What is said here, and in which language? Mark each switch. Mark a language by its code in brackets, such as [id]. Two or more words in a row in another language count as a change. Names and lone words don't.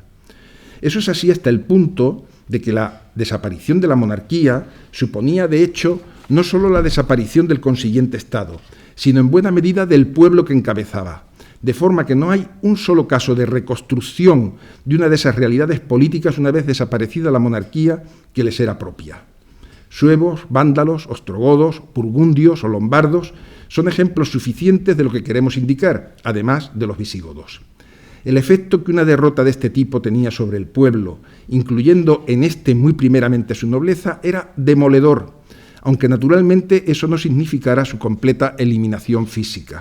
[es] Eso es así hasta el punto de que la desaparición de la monarquía suponía, de hecho, no solo la desaparición del consiguiente Estado, sino en buena medida del pueblo que encabezaba, de forma que no hay un solo caso de reconstrucción de una de esas realidades políticas una vez desaparecida la monarquía que les era propia. Suevos, vándalos, ostrogodos, burgundios o lombardos son ejemplos suficientes de lo que queremos indicar, además de los visigodos. El efecto que una derrota de este tipo tenía sobre el pueblo, incluyendo en este muy primeramente su nobleza, era demoledor, aunque naturalmente eso no significara su completa eliminación física.